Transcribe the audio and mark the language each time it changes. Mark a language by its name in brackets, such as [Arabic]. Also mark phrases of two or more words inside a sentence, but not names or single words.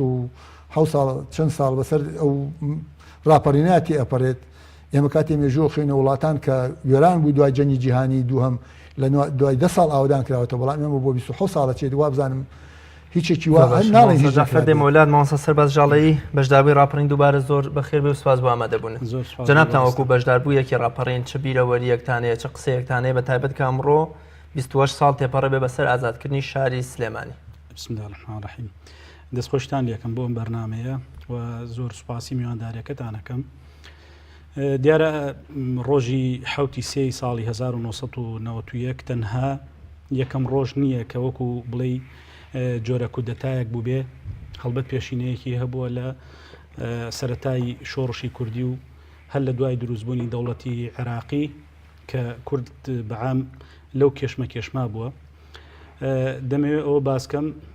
[Central Kurdish] 27 ساڵ چەند ساڵ بەسەر ئەو ڕاپەڕیناتی ئەپەرێت ئێمە کاتی مێژوە خوێنە وڵاتان کە وێران بوو دوای جەنگی جیهانی دووهەم لە دوای 10 ساڵ ئاودان کراوەتە بەڵام ئێمە بۆ 26 ساڵە چێت وا بزانم هیچێکی ناڵێ مۆلات مامۆستا سەرباز ژاڵەیی بەشداربووی ڕاپەڕین دووبارە زۆر بەخێر بێ و سوپاس بۆ ئامادەبوون جەنابتان وەکو بەشداربوو یەکی ڕاپەڕین چ بیرەوەریەکتانەیە چ قسەیەکتانەیە بە تایبەت کە ئەمڕۆ 28 ساڵ تێپەڕە بێ بەسەر ئازادکردنی شاری سلێمانی [Arabic] بسم الله الرحمن الرحیم [Central Kurdish] دەستخۆشتان لێکم بۆ ئەم بەرنامەیە و زۆر سوپاسی میوانداریەکەتانەکەم دیارە ڕۆژی حوتی سێ ساڵی 1991 تەنها یەکەم ڕۆژ نییە کە وەکو بڵێ جۆرە کودەتایەک بوو بێ هەڵبەت پێشینەیەکی هەبووە لە سەرەتای شۆڕشی کوردی و هەر لە دوای دروستبوونی دەوڵەتی عێراقی کە کورد بەعام لەو کێشمە بووە دەمەوێت ئەوە باسکەم